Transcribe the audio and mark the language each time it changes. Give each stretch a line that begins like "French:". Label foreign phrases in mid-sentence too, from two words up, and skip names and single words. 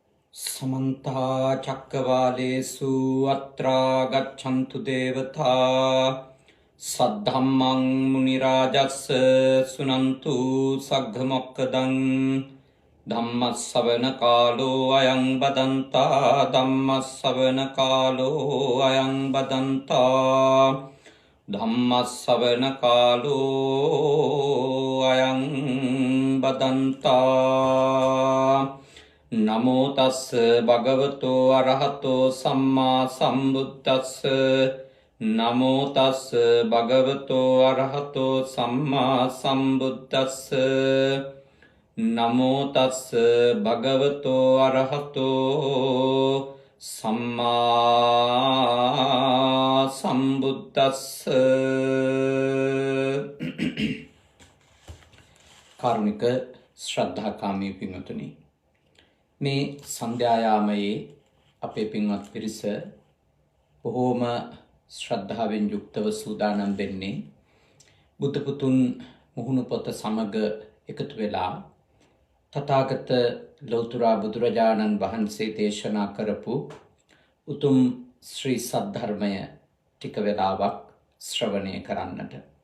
Pali: समन्ता चक्रवालेषु अत्रा गच्छन्तु देवता सद्धम्मं मुनिराजस्य शृण्वन्तु सग्धमोक्कदं धम्मश्रवणकालो अयं वदन्ता धम्मश्रवणकालो अयं वदन्ता धम्मश्रवणकालो अयं वदन्ता नमो तस् भगवतो अरहतो सम्मा सम्बुद्धस् नमो तस् भगवतो अरहतो सम्मा सम्बुद्धस् नमो तस् भगवतो अरहतो सम्मा
Sinhala: सम्बुद्धस् කාරුණික ශ්‍රද්ධාකාමී පින්වතුනි, මේ සන්ධ්‍යායාමයේ අපේ පින්වත් පිරිස බොහෝම ශ්‍රද්ධාවෙන් යුක්තව සූදානම් වෙන්නේ බුදු පුතුන් මුහුණු පොත සමග එකතු වෙලා තථාගත ලෞතර බුදුරජාණන් වහන්සේ දේශනා කරපු උතුම් ශ්‍රී සද්ධර්මය ටික වෙලාවක් ශ්‍රවණය කරන්නට.